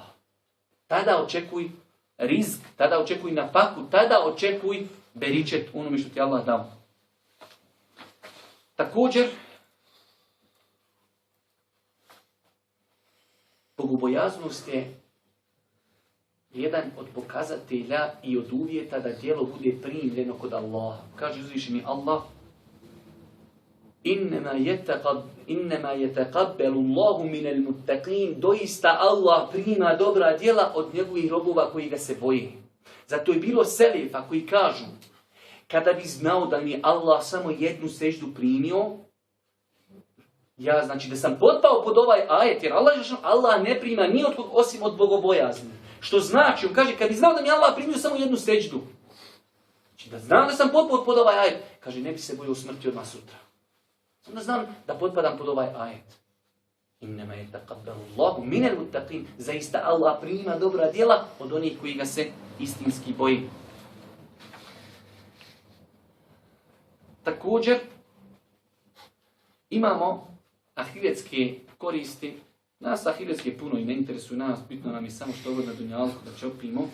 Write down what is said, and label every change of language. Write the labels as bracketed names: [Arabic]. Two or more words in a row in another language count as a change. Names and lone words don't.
[Bosnian] Tada očekuj rizk, tada očekuj nafaku, tada očekuj beričet onome što ti Allah dao. Također, bogobojaznost je jedan od pokazatelja i od uvjeta da djelo bude primljeno kod Allaha. Kaže uzvišeni Allah: [Arabic] إنما يتقبل الله من المتقين. [Bosnian] Doista Allah prima dobra djela od njegovih robova koji ga se boje. Zato je bilo selefa koji kažu: kada bi znao da mi je Allah samo jednu seždu primio, ja znači da sam potpao pod ovaj ajet, jer Allah ne prima ni od kog osim od bogobojazni. Što znači, on kaže, kad bi znao da mi je Allah primio samo jednu seždu, znači da znam da sam potpao pod ovaj ajet, kaže, ne bi se bojao smrti odmah sutra. Onda znam da potpadam pod ovaj ajet. [Arabic] إنما يتقبل الله من المتقين. [Bosnian] Zaista Allah prima dobra djela od onih koji ga se istinski boji. Također, imamo ahiretske koristi. Nas ahiretske puno i ne interesuju nas, bitno nam je samo što ovo na dunjalku da čopimo.